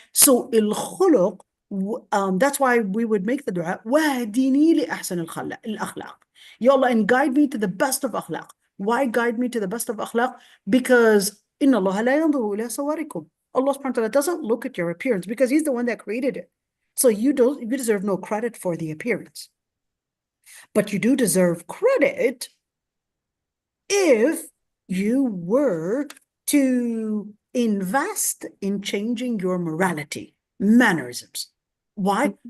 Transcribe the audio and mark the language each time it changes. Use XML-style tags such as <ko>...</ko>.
<en>So al-khuluq, that's why we would make the dua, wahdini li ahsan al-akhlaq. Ya Allah, and guide me to the best of akhlaq. Why guide me to the best of akhlaq? Because</en> <ar>إِنَّ اللَّهَ لَا يَنظُرُ إِلَىٰ صَوَرِكُمْ.</ar> <en>Allah subhanahu wa ta'ala doesn't look at your appearance because He's the one that created it. So you deserve no credit for the appearance. But you do deserve credit if you were to invest in changing your morality, mannerisms. Why?</en>